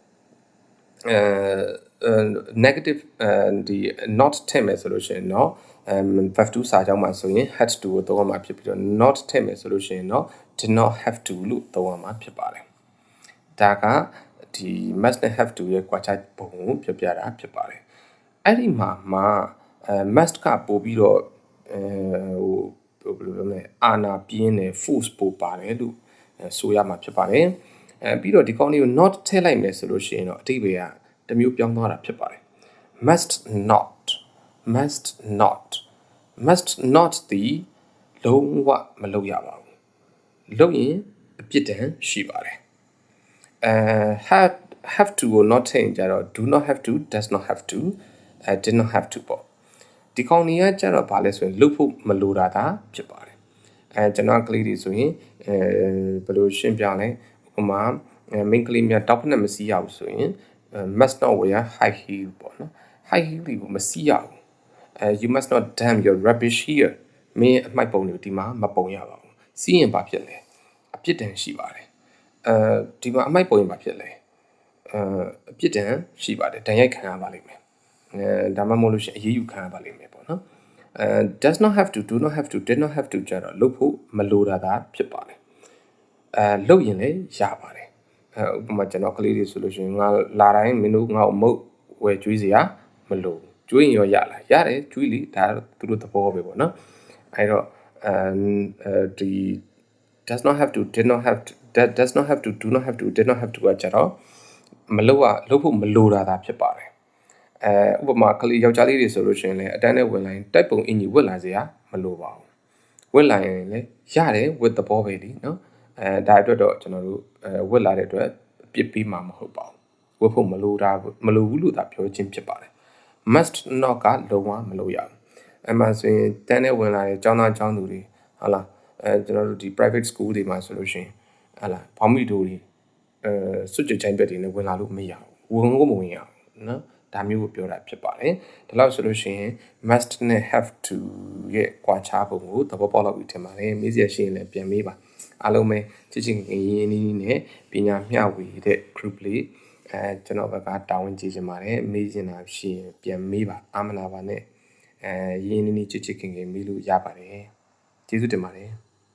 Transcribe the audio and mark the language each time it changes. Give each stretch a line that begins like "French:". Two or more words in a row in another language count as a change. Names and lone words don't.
Burmese: negative ဒီ not ထည့်မယ်ဆိုလို့ရှိရင်တော့
English: have to
Burmese: စာကြောင်းမှာဆိုရင်
English: had to
Burmese: ကိုသုံးရမှာဖြစ်ပြီးတော့ not ထည့်မယ်ဆိုလို့ရှိရင်တော့
English: did not have to
Burmese: လို့သုံးရမှာဖြစ်ပါတယ်ဒါကဒီ must နဲ့
English: have to
Burmese: ရဲ့ကွာခြားပုံကိုပြော ပြတာဖြစ်ပါတယ်အဲ့ဒီမှာmust ကပို့ပြီးတော့ဘယ်လိုပြောမလဲအာနာပြင်းတယ် force ပို့ပါတယ်လို့ဆိုရမှာဖြစ်ပါတယ်ပြီးတော့ဒီကောင်းလေးကို not ထည့်လိုက်မယ်ဆိုလို့ရှိရင်တော့အတိတ်ပဲကတစ်မျိုးပြောင်းသွားတာဖြစ်ပါတယ်
English: must not
Burmese: ဒီလုံးဝမလုပ်ရပါဘူးလုပ်ရင်အပြစ်ဒဏ်ရှိပါတယ်
English: have to
Burmese: ကို not ထည့်ရင်ကြတော့
English: do not have to does not have to did not have to
Burmese: ပေါ့ဒီကောင်ကြီးကကျတော့ဗာလဲဆိုရင်လုပ်ဖို့မလိုတာသာဖြစ်ပါတယ်ကျွန်တော်ကလေးတွေဆိုရင်ဘယ်လိုရှင်းပြလဲဥပမာ main ကလေးများတောက်ဖက်နဲ့မစီးရဘူးဆိုရင်
English: must not wear high heel
Burmese: ပေါ့နော်
English: high heel
Burmese: ကိုမစီးရဘူး
English: you must not dump your rubbish here
Burmese: မင်းအမှိုက်ပုံတွေဒီမှာမပုံရပါဘူးစီးရင်ဘာဖြစ်လဲအပြစ်ဒဏ်ရှိ ပါတယ်ဒီမှာအမှိုက်ပုံရင်ဘာဖြစ်လဲအပြစ်ဒဏ်ရှိပါတယ်ဒဏ်ရိုက်ခံရပါလိမ့်မယ်ဒါမှမဟုတ်လို့ရှိရင်အရေးယူခံရပါလိမ့်မယ်ပေါ့နော်
English: does not have to do not have to did not have to
Burmese: ကြတော့လုပ်ဖို့မလိုတာသာဖြစ်ပါတယ်လုပ်ရင်လည်းရပါတယ်ဥပမာကျွန်တော်ကလေးတွေဆိုလို့ရှိရင်ငါလာတိုင်းမင်းတို့ငါ့ကိုမုတ်ဝယ်ကျွေးစရာမလို ကျွေးရင်ရောရလားရတယ်ကျွေးလေဒါသူတို့သဘောပဲပေါ့နော်အဲ့တော့ဒီ
English: does not have to did not have to does not have to do not have to did not have to
Burmese: ကကြတော့မလုပ်ဖို့မလိုတာသာဖြစ်ပါတယ်ဥပမာကလေးယောက်ျားလေးတွေဆိုလို့ရှိ ရင်လည်းအတန်းနဲ့ဝင်လာရင်တိုက်ပုံအင်ကြီးဝတ်လာစရာမလိုပါဘူးဝတ်လာရင်လည်းရတယ်ဝတ်သဘောပဲလीနော်ဒါအတွက်တော့ကျွန်တော်တို့ဝတ်လာတဲ့အတွက်ပြစ်ပြီးမှာမဟုတ်ပါဘူး ဝတ်ဖို့မလိုဘူးလို့သာပြောခြင်းဖြစ်ပါတယ်
English: must not
Burmese: ကလုံးဝမလုပ်ရဘူးအမှဆိုရင်တန်းနဲ့ဝင်လာတဲ့ကျောင်းသားကျောင်းသူတွေဟုတ် လားကျွန်တော်တို့ဒီ
English: private school
Burmese: တွေမှာဆိုလို့ရှိရင်ဟုတ်လားဘောင်းမီတို့တွေစွတ်ကြချိုင်းပြက်တွေနဲ့ဝင်လာလို့မ ရဘူးဝင်ကိုမဝင်ရဘူးနော်ဒါမျိုးကိုပြောတာဖြစ်ပါတယ်ဒါလို့ဆိုလို့ရှိရင် must နဲ့
English: have to
Burmese: ရဲ့ကွာခြားပုံကိုသဘောပေါက်လောက်ပြီးထင်ပါတယ်မေးစရာရှိရင်လည်းပြန်မေးပါအားလုံးပဲချစ်ချင်းငင်းရင်းနှီးနဲ့ပညာမျှဝေတဲ့ group လေးကျွန်တော်ဘက်ကတာဝန်ကြည့်ချင်ပါတယ်မေးချင်တာရှိရင်ပြန်မေးပါအာမနာပါနဲ့ရင်းနှီးနှီးချစ်ချင်းငင်းမေးလို့ရပါတယ်ကျေးဇူးတင်ပါတယ်